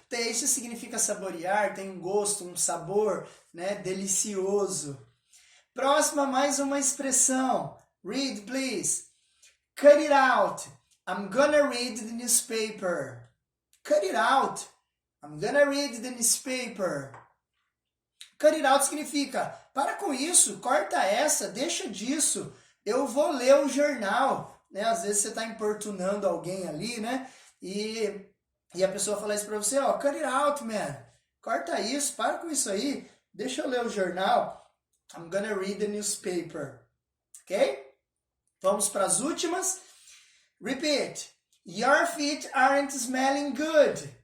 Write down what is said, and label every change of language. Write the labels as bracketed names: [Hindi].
[Portuguese] Taste significa saborear, tem um gosto, um sabor, né, delicioso. Próxima, mais uma expressão. [English] Read, please. Cut it out. I'm gonna read the newspaper. Cut it out. I'm gonna read the newspaper. [Portuguese] Cut it out significa, para com isso, corta essa, deixa disso. Eu vou ler o jornal. Né? Às vezes você está importunando alguém ali, né? E a pessoa fala isso para você, ó, [English] cut it out, man. [Portuguese] Corta isso, para com isso aí. Deixa eu ler o jornal. [English] I'm gonna read the newspaper. Ok? [Portuguese] Vamos para as últimas. [English] Repeat. Your feet aren't smelling good.